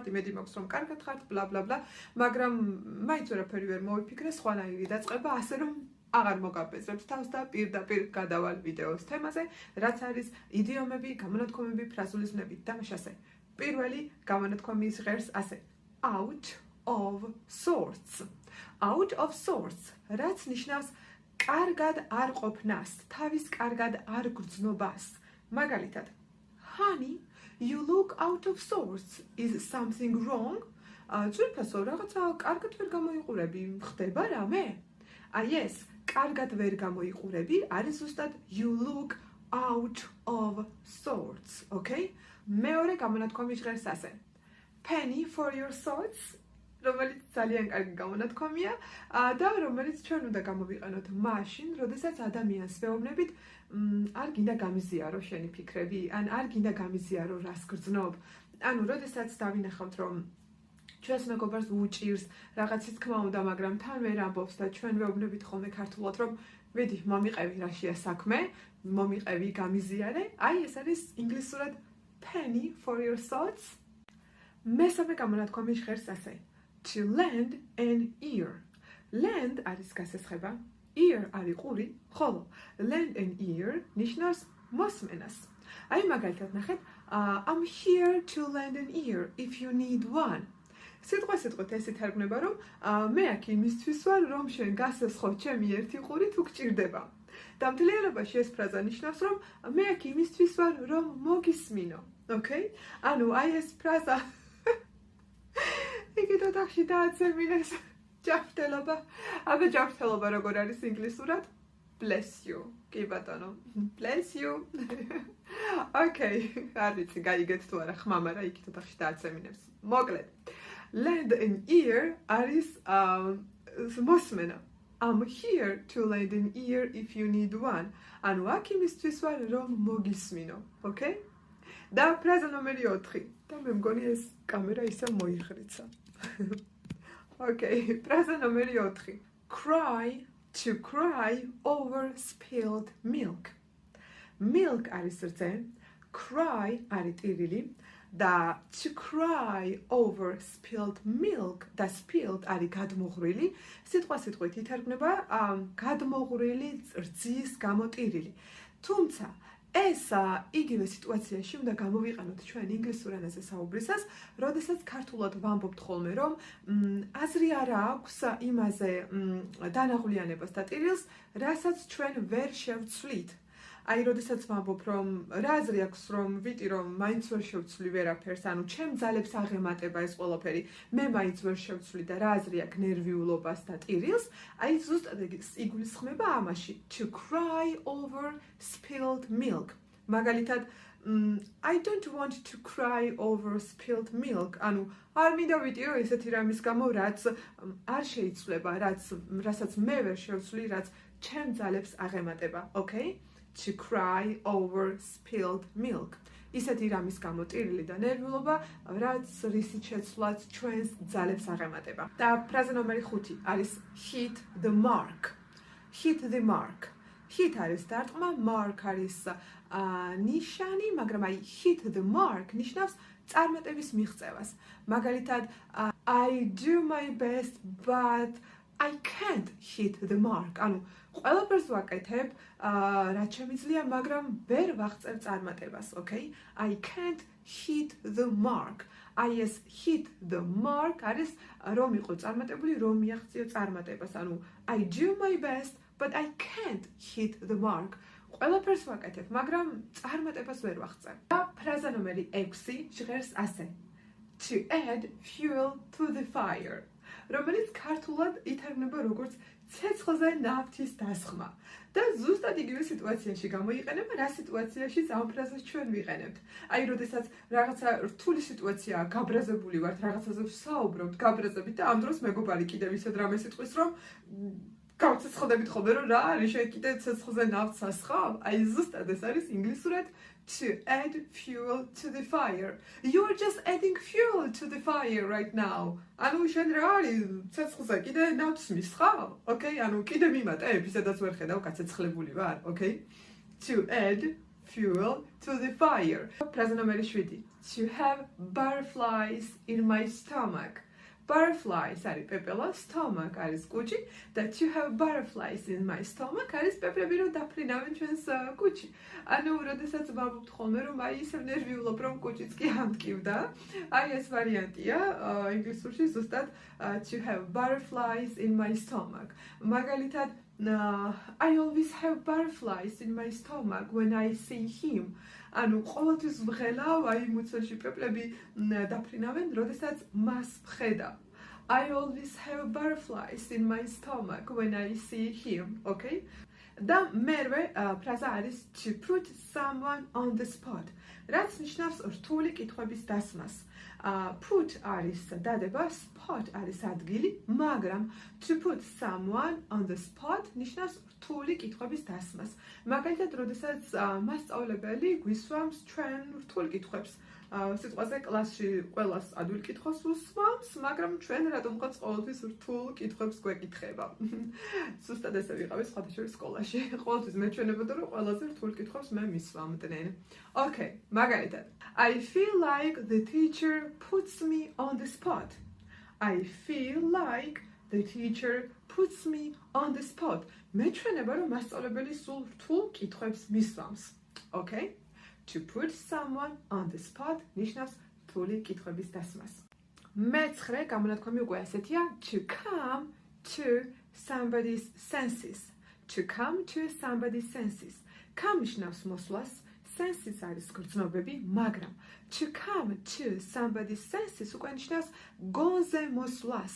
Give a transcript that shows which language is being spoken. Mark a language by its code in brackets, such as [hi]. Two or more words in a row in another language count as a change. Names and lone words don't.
[ka] იმედი მაქვს რომ კარგად ხართ, ბლა ბლა ბლა, მაგრამ მაინც ვერაფერი ვერ მოვიფიქრე სხვანაირი დაწყება, ასე რომ აღარ მოგაბეზრებთ თავს და პირდაპირ გადავალ ვიდეოს თემაზე, რაც არის იდიომები, გამონათქვამები, ფრაზულიზმები და მაშასე. პირველი გამონათქვამი ჟღერს ასე: [en] out of sorts. Out of sorts, [ka] რაც ნიშნავს კარგად არ ყოფნას, თავის კარგად არ გრძნობას. მაგალითად, [en] honey, you look out of sorts. Is something wrong? [ka] ძვირფასო, რაღაცა კარგად ვერ გამოიყურები, ხდება რამე? Yes, კარგად ვერ გამოიყურები, არის ზუსტად [en] you look out of sorts, okay? [ka] მეორე გამონათქვამი ჟღერს ასე: [en] penny for your thoughts. [ka] რომელიც ძალიან კარგი გამონათქვამია და რომელიც ჩვენ უნდა გამოვიყენოთ მაშინ, როდესაც ადამიანს ვეუბნებით, არ გინდა გამიზიარო შენი ფიქრები, ან არ გინდა გამიზიარო რას გრძნობ. ანუ როდესაც დავინახავთ, რომ ჩვენს მეგობარს უჭირს რაღაცის თქმა უნდა, მაგრამ თან ვერ ამბობს და ჩვენ ვეუბნებით ხოლმე ქართულად, რომ ვიდი, მომიყევი რაშია საქმე, მომიყევი გამიზიარე, აი ეს არის ინგლისურად [en] penny for your thoughts. [ka] მესამე გამონათქვამი ჟღერს ასე: [en] to lend an ear. [ka] Lend არის გასესხება, ear არის ყური, ხოლო [en] lend an ear [ka] ნიშნავს მოსმენას. აი მაგალითად ნახეთ, [en] I'm here to lend an ear if you need one. [ka] სიტყვით ეს ითარგმნება, რომ მე აქ იმისთვის ვარ, რომ შენ გასესხო ჩემი ერთი ყური თუ გჭირდება. დამთლიერებაში ეს ფრაზა ნიშნავს, რომ მე აქ იმისთვის ვარ, რომ მოგისმინო. [en] Okay? [ka] ანუ აი ეს ფრაზა იქით ოთახში დააცემინეს ჯანმრთელობა. აბა ჯანმრთელობა როგორ არის ინგლისურად? [en] Bless you. [ka] კი ბატონო. [en] Bless you. Okay. [ka] არ ვიცი, გაიგეთ თუ არა ხმამა რა იქით ოთახში დააცემინებს. მოკლედ. [en] Lend an ear [ka] არის მოსმენა. [en] I'm here to lend an ear if you need one. [ka] ანუ აქ იმისთვის ვარ, რომ მოგისმინო. Okay? და ფრაზა ნომერი 4. და მე მგონი ეს კამერა ისე მოიხრიცა. Okay, ფრაზა ნომერი 4. [en] Cry to cry over spilled milk. [ka] Milk არის რძე, cry არის ტირილი და [en] to cry over spilled milk [ka] და spilled არის გადმოღვრილი. სიტყვით ითარგმნება გადმოღვრილი რძის გამო ტირილი. თუმცა ეს იგივე სიტუაციაში უნდა გამოვიყენოთ ჩვენ ინგლისურ ენაზე საუბრისას, როდესაც ქართულად ვამბობთ ხოლმე, რომ აზრი არ აქვს იმაზე დანაღვლიანებას და ტირილს, რასაც ჩვენ ვერ შევცვლით. აი, როდესაც ვამბობ, რომ რა აზრი აქვს, რომ ვიტი, რომ მაინც ვერ შევცვლი ვერაფერს, ანუ ჩემ ძალებს აღემატება ეს ყველაფერი, მე მაინც ვერ შევცვლი და რა აზრი აქვს ნერვიულობას და ტირილს, აი ზუსტად იგულისხმება ამაში, [en] to cry over spilled milk. მაგალითად, I don't want to cry over spilled milk. [ka] ანუ არ მინდა ვიტიო ესეთი რამის გამო, რაც არ შეიცვლება, რასაც მე ვერ შევცვლი, რაც ჩემ ძალებს აღემატება, [en] okay? To cry over spilled milk. [ka] ისეთი რამის გამო ტირილი და ნერვიულობა, რაც რისით შეცვლაც ჩვენს ძალებს აღემატება. და ფრაზა ნომერი 5 არის [en] hit the mark. Hit the mark. [ka] Hit არის დარტყმა, mark არის ნიშანი, მაგრამ აი [en] hit the mark [ka] ნიშნავს წარმატების მიღწევას. მაგალითად, [en] I do my best but I can't hit the mark. [ka] ანუ ყველაფერს ვაკეთებ, რაც შემიძლია, მაგრამ ვერ ვაღწევ წარმატებას, [en] okay? I can't hit the mark. I hit the mark [ka] არის რომ იყო წარმატებული, რომ მიაღწიო წარმატებას. [en] ანუ I do my best, but I can't hit the mark. [ka] ყველაფერს ვაკეთებ, მაგრამ წარმატებას ვერ ვაღწევ. და ფრაზა ნომერი 6 ჟღერს ასე: [en] to add fuel to the fire. [ka] რომელიც ქართულად ითარგმნება როგორც ცეცხლზე ნავთის დასხმა. და ზუსტად იგივე სიტუაციაში გამოიყენება, რა სიტუაციაში ამ ფრაზას ჩვენ ვიყენებთ. აი, როდესაც რაღაცა რთული სიტუაციაა, გაბრაზებული ვართ, რაღაცაზე ვსაუბრობთ, გაბრაზებით და ამ დროს მეგობარი კიდევ ისე რამეს იტყვის, რომ გავცეცხლდებით ხოლმე რომ რა არის შენ კიდე ცეცხლზე ნავთს ასხავ? აი ზუსტად ეს არის ინგლისურად [en] to add fuel to the fire. You are just adding fuel to the fire right now. [ka] ანუ შენ რა არის ცეცხლზე კიდე ნავთს მისხავ? [en] Okay? [ka] ანუ კიდე მიმატებ, ისედაც ვერ ხედავ გაცეცხლებული ვარ, [en] okay? To add fuel to the fire. [ka] ფრაზა ნომერი 7. [en] To have butterflies in my stomach. [ka] Butterflies არის პეპელა, stomach არის კუჭი და [en] to have butterflies in my stomach [ka] არის პეპლები რომ დაფრინავენ ჩვენს კუჭი. ანუ როდესაც ვამბობთ ხოლმე რომ აი ისევ ნერვიულობ რომ კუჭიც კი ამტკივდა. აი ეს ვარიანტია ინგლისურში ზუსტად [en] to have butterflies in my stomach. მაგალითად I always have butterflies in my stomach when I see him. [ka] ანუ ყოველთვის ვღელავ აი მუცელში პეპლები დაფრინავენ, როდესაც მას ვხედავ. [en] I always have butterflies in my stomach when I see him, okay? [ka] და მერვე ფრაზა არის [en] to put someone on the spot. [ka] რაც ნიშნავს რთული კითხვების დასმას. Put არის დადება, spot არის ადგილი, მაგრამ [en] to put someone on the spot [ka] ნიშნავს რთული კითხვების დასმას. მაგალითად, როდესაც მასწავლებელი გვისვამს ჩვენ რთულ კითხვებს. სიტყვაზე კლასში ყველას ადვილი კითხოს უსვამს, მაგრამ ჩვენ რატომღაც ყოველთვის რთულ კითხვებს გვეკითხება. ზუსტად ესე ვიყავი სხვადასხვა სკოლაში. ყოველთვის მეჩვენებოდა რომ ყველაზე რთულ კითხვებს მე მისვამდნენ. Okay, მაგალითად, [en] I feel like the teacher puts me on the spot. I feel like the teacher puts me on the spot. [ka] მეჩვენება რომ მასწავლებელი სულ რთულ კითხვებს მისვამს. [en] Okay? To put someone on the spot [ka] ნიშნავს რთული კითხვების დასმას. მეცხრე გამონათქვამი უკვე ასეთია [en] to come to somebody's senses. To come to somebody's senses. [ka] Come ნიშნავს მოსვლას, senses არის გრძნობები, მაგრამ [en] to come to somebody's senses [ka] უკვე ნიშნავს გონზე მოსვლას.